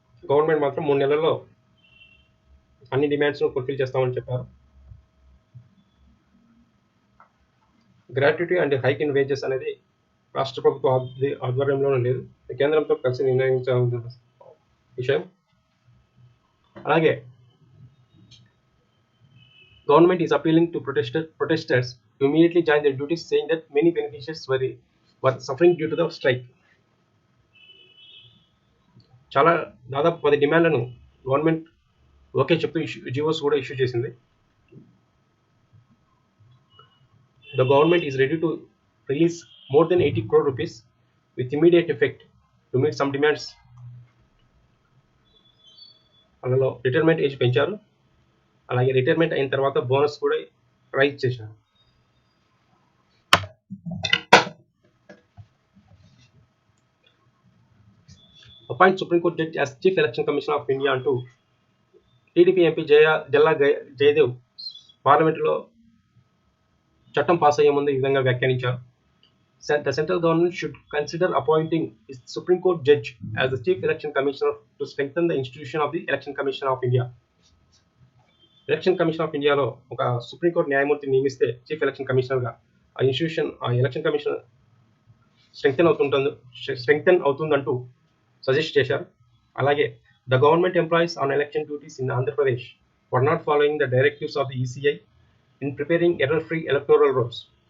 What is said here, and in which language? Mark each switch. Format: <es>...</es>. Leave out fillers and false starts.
<te>Government మాత్రం 3 నెలల్లో అన్ని డిమాండ్స్ను ఫుల్ఫిల్ చేస్తామని చెప్పారు. Gratuity and hike in wages అనేది రాష్ట్ర ప్రభుత్వ ఆధ్వర్యంలోనే లేదు, కేంద్రంతో కలిసి నిర్ణయించాల్సిన విషయం.</te> <en>అలాగే government is appealing to protesters to immediately join their duties, saying that many beneficiaries were suffering due to the strike.</en> <te>దాదాపు 10 డిమాండ్లను గవర్నమెంట్ ఓకే చెప్తూ జీవోస్ కూడా ఇష్యూ చేసింది.</te> <en>The government is ready to release more than 80 crore rupees with immediate effect to meet some demands.</en> <te>అందులో retirement age పెంచారు, అలాగే retirement అయిన తర్వాత బోనస్ కూడా రైజ్ చేశారు.</te> <en>appoint supreme court judge as chief election commission of India</en> <te>అంటూ TDP MP జల్లా Jayadev పార్లమెంటులో చట్టం పాస్ అయ్యే ముందు ఈ విధంగా వ్యాఖ్యానించారు.</te> <en>The central government should consider appointing a Supreme Court judge as the Chief Election Commissioner to strengthen the institution of the Election Commission of India.</en> <te>Election commission of ఇండియాలో ఒక supreme court న్యాయమూర్తిని నియమిస్తే chief election కమిషనర్గా ఆ institution, ఆ election commission strengthen అవుతుందంటూ suggest చేశారు.</te> <en>అలాగే the government employees on election duties in Andhra Pradesh were not following the directives of the ECI in preparing error free electoral roles.</en>